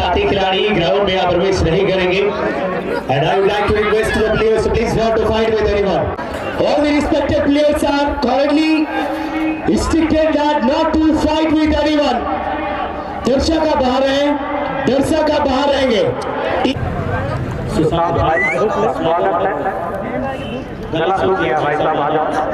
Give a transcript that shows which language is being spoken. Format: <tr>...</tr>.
<hi>खिलाड़ी ग्राउंड में प्रवेश नहीं करेंगे।</hi> <en>And I would like to request the players to please not to fight with anyone. All the respected players are currently instructed that not to fight with anyone.</en> <hi>दर्शक का बाहर है, दर्शक का बाहर रहेंगे। सुशांत भाई स्वागत है। गला सूख गया भाई साहब, आ जाओ।</hi>